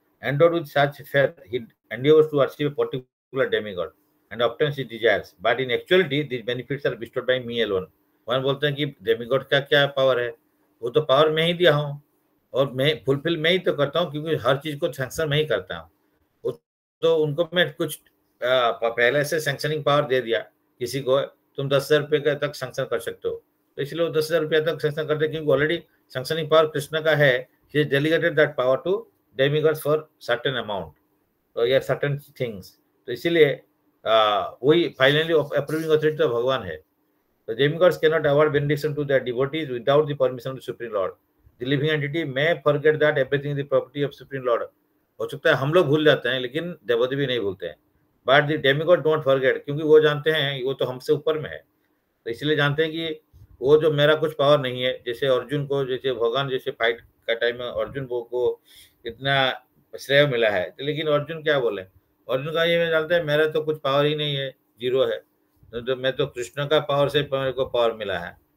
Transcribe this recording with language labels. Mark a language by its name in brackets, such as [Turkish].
[English] Endowed with such faith, he endeavors to achieve a particular demigod and obtains his desires. But in actuality, these benefits are bestowed by me alone. [Hindi] भगवान बोलते हैं कि demigod का क्या power है, वो तो पावर मैं ही दिया हूँ और मैं फुलफिल मैं ही तो करता हूँ, क्योंकि हर चीज को सैंक्शन मैं ही करता हूँ। वो तो उनको मैं कुछ पहले से सैंक्शनिंग पावर दे दिया किसी को, तुम 10,000 रुपये तक सैंक्शन कर सकते हो, तो इसलिए वो 10,000 रुपया तक सैंक्शन करते हैं, क्योंकि ऑलरेडी सैंक्शनिंग पावर कृष्ण का है। [English] He delegated that power to demigods for certain amount, तो या certain things. [Hindi] तो इसीलिए वही फाइनली अप्रूविंग अथॉरिटी तो भगवान है। [English] The demigods cannot award benediction to their devotees without the permission of the Supreme Lord. The living entity may forget that everything is the property of Supreme Lord. [Hindi] हो सकता है हम लोग भूल जाते हैं, लेकिन देवता भी नहीं भूलते हैं। [English] but the demigod don't forget, [Hindi] क्योंकि वो जानते हैं वो तो हमसे ऊपर में है, तो इसलिए जानते हैं कि वो जो मेरा कुछ पावर नहीं है। जैसे अर्जुन को, जैसे भगवान जैसे फाइट का टाइम में अर्जुन को इतना श्रेय मिला है, लेकिन अर्जुन क्या बोले, अर्जुन का ये जानते हैं मेरा तो कुछ पावर ही नहीं है, जीरो है, तो मैं तो कृष्ण का पावर से मेरे को पावर मिला है।